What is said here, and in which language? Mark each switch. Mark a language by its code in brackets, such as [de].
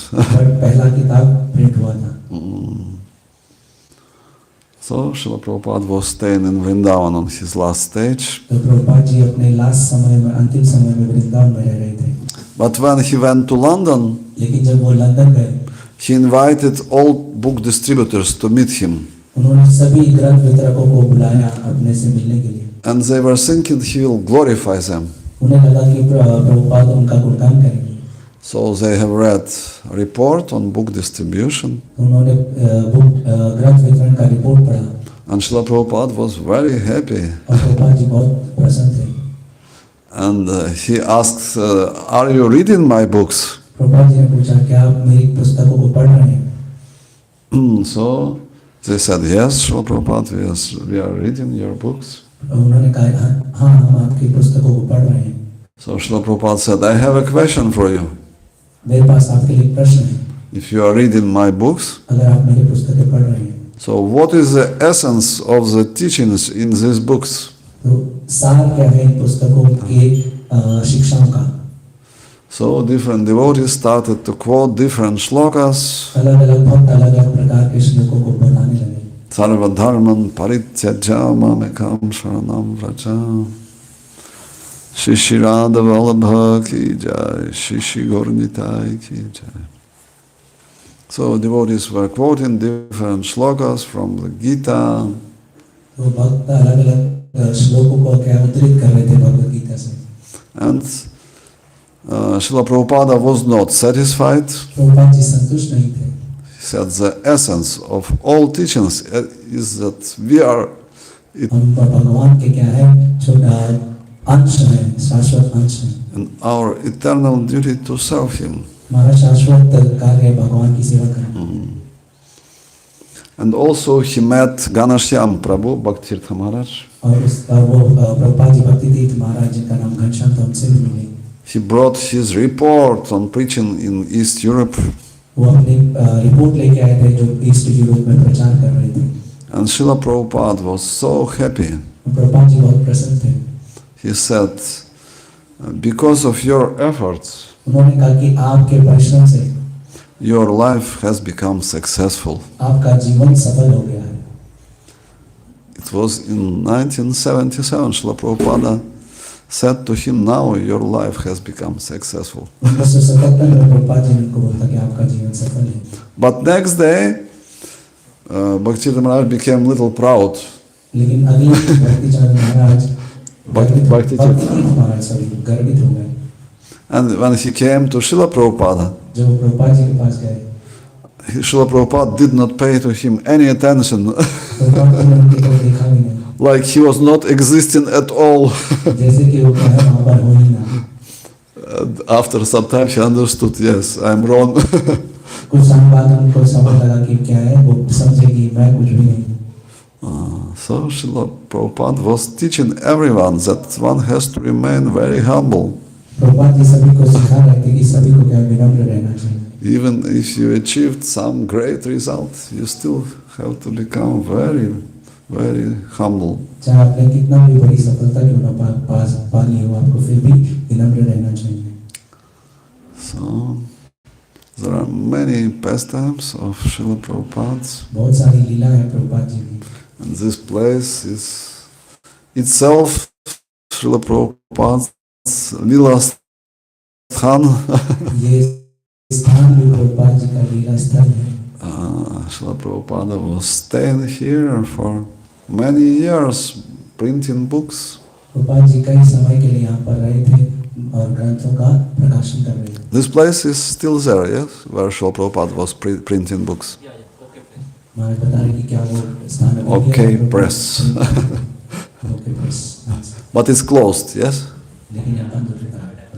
[hi] पहला किताब प्रिंट हुआ था. [en] So Srila Prabhupada was staying in Vrindavan on his last stage. [hi] तो प्रभुपाद जी अपने लास्ट समय में, अंतिम समय में वृंदावन में रह रहे थे. [en] But when he went to London, [hi] लेकिन जब वो लंदन गए, [en] he invited all book distributors to meet him. [hi] उन्होंने सभी ग्रंथ वितरकों को बुलाया अपने से मिलने के लिए. [en] And they were thinking he will glorify them. [hi] उन्हें लगा कि प्रभुपाद उनका गुणगान करेंगे. [en] So they have read a report on book distribution. [hi] उन्होंने ग्रंथ वितरण का रिपोर्ट पढ़ा. [en] And Srila Prabhupada was very happy. [hi] और प्रभुपाद जी बहुत प्रसन्न थे. [en] And he asked, "Are you reading my books?" [hi] Prabhupada ji ने पूछा, क्या आप मेरी पुस्तकों को पढ़ रहे हैं? [en] So they said, "Yes, Srila Prabhupada, yes, we are reading your books." [hi] उन्होंने कहा, हाँ हम आपकी पुस्तकों को पढ़ रहे हैं. [en] So Srila Prabhupada said, "I have a question for you. [hi] मेरे पास आपके लिए प्रश्न है. [en] If you are reading my books, [hi] अगर आप मेरी पुस्तकें पढ़ रहे हैं, [en] so what is the essence of the teachings in these books?" [hi] तो सार क्या है इन पुस्तकों के शिक्षाओं का? [en] So different devotees started to quote different shlokas. [hi] अलग-अलग बहुत अलग-अलग प्रकार के श्लोकों को बताने लगे. [sa] Sarva dharman parityajya mamekam sharanam vraja. [hi] Shri Radha Vallabha ki jai, Shri Gaurnitai ki jai. [en] So devotees were quoting different shlokas from the Gita. [hi] तो भक्त अलग-अलग श्लोकों को क्या उद्धृत कर रहे थे भगवद गीता से. [en] And Srila Prabhupada was not satisfied. [hi] Prabhupada ji संतुष्ट नहीं थे. [en] He said the essence of all teachings is that we are [hi] हम भगवान के क्या है, छोटा अंश है, शाश्वत अंश है. [en] and our eternal duty to serve him. [hi] हमारा शाश्वत कार्य है भगवान की सेवा करना. [en] And also he met Ganashyam Prabhu, Bhakti Maharaj. [hi] और वो प्रभुपाद जी भक्ति तीर्थ महाराज जिनका नाम घनश्याम था, उनसे भी मिले. [en] He brought his report on preaching in East Europe. [hi] वो अपनी रिपोर्ट लेके आए थे जो ईस्ट यूरोप में प्रचार कर रहे थे. [en] And Srila Prabhupada was so happy. [hi] Prabhupada ji बहुत प्रसन्न थे. [en] He said, because of your efforts, [hi] उन्होंने कहा कि आपके परिश्रम से [en] your life has become successful. [hi] आपका जीवन सफल हो गया है. [en] It was in 1977, Srila Prabhupada said to him, now your life has become successful. [hi] 1977 में प्रभुपाद जी ने उनको बोला कि आपका जीवन सफल है. [en] But next day, Bhakti Maharaj became a little proud. [hi] लेकिन अगले भक्ति चरण महाराज Bhakti महाराज गर्वित हो गए. [en] And when he came to Srila Prabhupada, [hi] जब प्रभुपाद जी के पास गए, [en] Srila Prabhupada did not pay to him any attention. [hi] Prabhupada ji ने उनकी तरफ देखा भी नहीं. [en] Like he was not existing at all. [hi] जैसे कि वो कहे वहाँ पर हो ही ना. [en] After some time he understood, yes, I'm wrong. [hi] कुछ समय बाद उनको समझ लगा कि क्या है, वो समझे कि मैं कुछ भी नहीं. [en] So Srila Prabhupada was teaching everyone that one has to remain very humble. [hi] Prabhupada ji सभी को सिखा रहे थे कि सभी को क्या विनम्र रहना चाहिए. [en] Even if you achieved some great result, you still have to become very, very humble. [hi] चाहे आपने कितना भी बड़ी सफलता क्यों ना पा ली हो, आपको फिर भी विनम्र रहना चाहिए. [en] So there are many pastimes of Srila Prabhupada. [hi] बहुत सारी लीला है प्रभुपाद जी की. [en] And this place is itself Srila Prabhupada's Lila Sthan. [hi] ये स्थान भी प्रभुपाद जी का लीला स्थल है. [en] Srila Prabhupada was staying here for many years, printing books. [hi] Prabhupada ji कई समय के लिए यहाँ पर रहे थे और ग्रंथों का प्रकाशन कर रहे थे. [en] This place is still there, yes, where Srila Prabhupada was printing books. [hi] महाराज बता रहे कि क्या वो स्थान अभी [en] Okay, [hi] भी है? [en] press. Okay, press. But it's closed, yes? [hi] लेकिन यहाँ बंद हो चुका है.